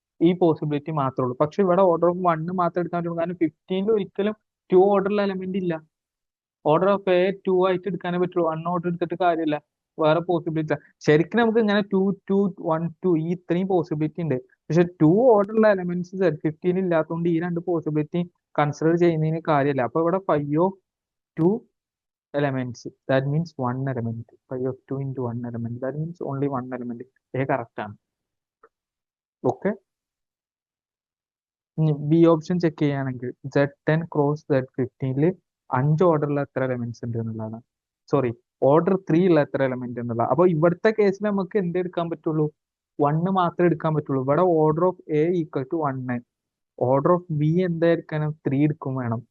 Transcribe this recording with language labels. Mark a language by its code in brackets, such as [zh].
[ml] ഈ പോസിബിലിറ്റി മാത്രമേ ഉള്ളൂ. പക്ഷെ ഇവിടെ ഓർഡർ ഓഫ് 1 മാത്രം എടുക്കാൻ പറ്റുള്ളൂ. കാരണം 15ൽ ഒരിക്കലും 2 ഓർഡറിൽ എലമെന്റ് ഇല്ല. ഓർഡർ ഓഫ് എ 2 ആയിട്ട് എടുക്കാനേ പറ്റുള്ളൂ. 1 ഓർഡർ എടുത്തിട്ട് കാര്യമില്ല. വേറെ പോസിബിലിറ്റി ശരിക്കും നമുക്ക് ഇങ്ങനെ 2 2 1 2 ഈ ഇത്രയും പോസിബിലിറ്റി ഉണ്ട്. പക്ഷെ 2 ഓർഡറുള്ള എലമെന്റ്സ് Z15 ഇല്ലാത്തതുകൊണ്ട് ഈ രണ്ട് പോസിബിലിറ്റി കൺസിഡർ ചെയ്യുന്നതിന് കാര്യമില്ല. അപ്പൊ ഇവിടെ [en] Phi of 2 elements, that means one element. Phi of 2 into one element, that means only one element. A correct ആണ്. [ml] ഓക്കെ, ബി ഓപ്ഷൻ ചെക്ക് ചെയ്യുകയാണെങ്കിൽ Z10 ക്രോസ് Z15 5 ഓർഡറിൽ എത്ര എലമെന്റ്സ് ഉണ്ട് എന്നുള്ളതാണ്. സോറി, ഓർഡർ 3 ഉള്ള എത്ര എലമെന്റ് എന്നുള്ള. അപ്പൊ ഇവിടുത്തെ കേസിൽ നമുക്ക് എന്ത് എടുക്കാൻ പറ്റുള്ളൂ? 1 മാത്രമേ എടുക്കാൻ പറ്റുള്ളൂ. ഇവിടെ order of A equal to 1, order of B എന്തായിരിക്കണം? 3 എടുക്കും വേണം.